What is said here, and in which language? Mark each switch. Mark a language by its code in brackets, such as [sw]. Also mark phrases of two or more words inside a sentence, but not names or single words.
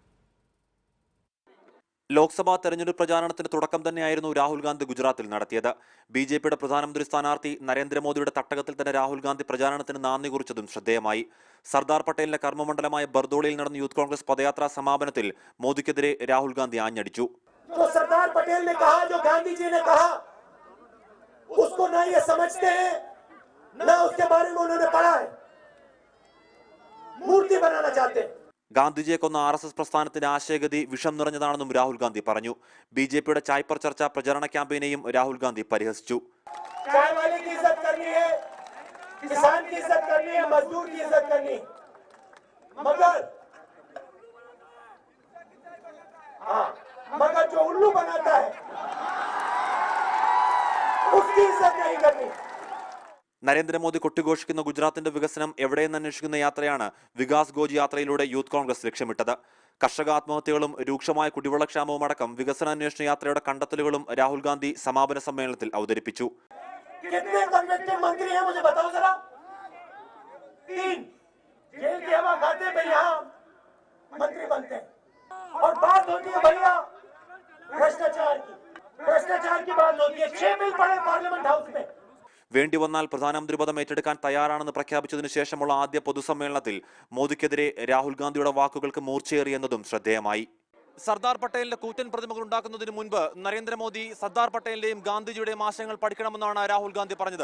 [ml] ലോക്സഭാ തെരഞ്ഞെടുപ്പ് പ്രചാരണത്തിന് തുടക്കം തന്നെയായിരുന്നു രാഹുൽ ഗാന്ധി ഗുജറാത്തിൽ നടത്തിയത്. ബി.ജെ.പിയുടെ പ്രധാനമന്ത്രി സ്ഥാനാർത്ഥി നരേന്ദ്രമോദിയുടെ തട്ടകത്തിൽ തന്നെ രാഹുൽ ഗാന്ധി പ്രചാരണത്തിന് നാന്ദി കുറിച്ചതും ശ്രദ്ധേയമായി. സർദാർ പട്ടേലിന്റെ കർമ്മമണ്ഡലമായ ബർദോളിയിൽ നടന്ന യൂത്ത് കോൺഗ്രസ് പദയാത്രാ സമാപനത്തിൽ മോദിക്കെതിരെ രാഹുൽ ഗാന്ധി ആഞ്ഞടിച്ചു. [hi] സർദാർ പട്ടേൽ ने कहा जो गांधी जी ने कहा उसको ना ये समझते हैं ना उसके बारे में उन्होंने पढ़ा है, मूर्ति बनाना चाहते हैं. [ml] ഗാന്ധിജിയെ കൊന്ന RSS പ്രസ്ഥാനത്തിന്റെ ആശയഗതി വിഷം നിറഞ്ഞതാണെന്നും രാഹുൽ ഗാന്ധി പറഞ്ഞു. ബി.ജെ.പിയുടെ ചായ് പർ ചർച്ച പ്രചരണ ക്യാമ്പയിനെയും രാഹുൽ ഗാന്ധി പരിഹസിച്ചു. [hi] किसान की इज्जत करनी है, मजदूर की इज्जत करनी, मगर जो उल्लू बनाता है उसकी इज्जत नहीं करनी. [ml] നരേന്ദ്രമോദി കൊട്ടിഘോഷിക്കുന്ന ഗുജറാത്തിന്റെ വികസനം എവിടെയെന്ന് അന്വേഷിക്കുന്ന യാത്രയാണ് വികാസ് ഗോജ് യാത്രയിലൂടെ യൂത്ത് കോൺഗ്രസ് ലക്ഷ്യമിട്ടത്. കർഷക ആത്മഹത്യകളും രൂക്ഷമായ കുടിവെള്ളക്ഷാമവും അടക്കം വികസനാന്വേഷണ യാത്രയുടെ കണ്ടെത്തലുകളും രാഹുൽ ഗാന്ധി സമാപന സമ്മേളനത്തിൽ അവതരിപ്പിച്ചു. [hi] कितने कन्विक्टेड मंत्री हैं मुझे बताओ जरा? 3 जेल की हवा खाते पे यहाँ मंत्री बनते हैं और बात होती है भैया भ्रष्टाचार की बात होती है. 6 बिल पड़े पार्लियामेंट हाउस में. [ml] വേണ്ടി വന്നാൽ പ്രധാനമന്ത്രി പദം ഏറ്റെടുക്കാൻ തയ്യാറാണെന്ന് പ്രഖ്യാപിച്ചതിനു ശേഷമുള്ള ആദ്യ പൊതുസമ്മേളനത്തിൽ മോദിക്കെതിരെ രാഹുൽ ഗാന്ധിയുടെ വാക്കുകൾക്ക് മൂർച്ചയേറിയെന്നതും ശ്രദ്ധേയമായി. സർദാർ പട്ടേലിന്റെ കൂറ്റൻ പ്രതിമകൾ ഉണ്ടാക്കുന്നതിന് മുൻപ് നരേന്ദ്രമോദി സർദാർ പട്ടേലിന്റെയും ഗാന്ധിജിയുടെയും ആശയങ്ങൾ പഠിക്കണമെന്നാണ് രാഹുൽ ഗാന്ധി പറഞ്ഞത്.